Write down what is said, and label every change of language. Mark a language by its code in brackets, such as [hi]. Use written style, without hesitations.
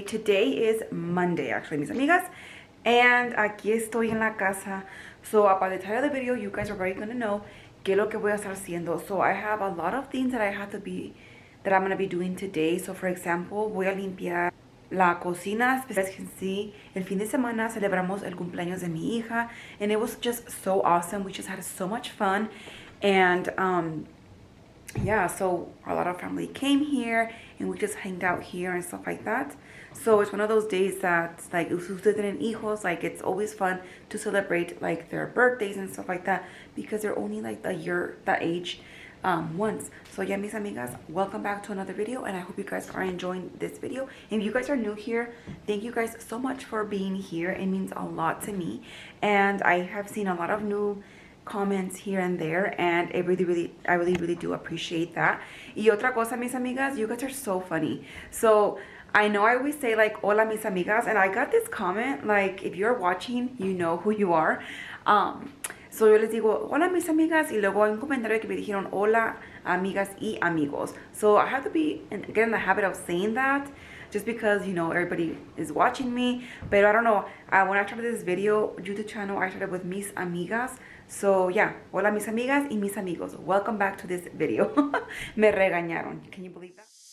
[en] Today is Monday actually, [es] mis amigas, and aquí estoy en la casa. [en] So by the title of the video, you guys are already gonna know [es] qué es lo que voy a estar haciendo. [en] So I have a lot of things that I'm gonna be doing today. So for example, [es] voy a limpiar la cocina. [en] As you guys can see, [es] el fin de semana celebramos el cumpleaños de mi hija, [en] and it was just so awesome. We just had so much fun, and yeah, so a lot of family came here and we just hanged out here and stuff like that. So it's one of those days that, like, if [es] ustedes tienen hijos, [en] like, it's always fun to celebrate like their birthdays and stuff like that, because they're only like that age once. So yeah, [es] mis amigas, [en] welcome back to another video, and I hope you guys are enjoying this video. And if you guys are new here, thank you guys so much for being here. It means a lot to me, and I have seen a lot of new comments here and there, and I really do appreciate that. [es] Y otra cosa, mis amigas, [en] you guys are so funny. So I know I always say like [es] hola mis amigas, [en] and I got this comment, like, if you're watching, you know who you are. [es] So yo les digo hola mis amigas, y luego hay un comentario que me dijeron hola amigas y amigos. [en] So I have to get in the habit of saying that, just because, you know, everybody is watching me. But I don't know, when I started this video YouTube channel, I started with [es] mis amigas. [en] So yeah, [es] hola mis amigas y mis amigos, [en] welcome back to this video. [es] Me regañaron, [en] can you believe that?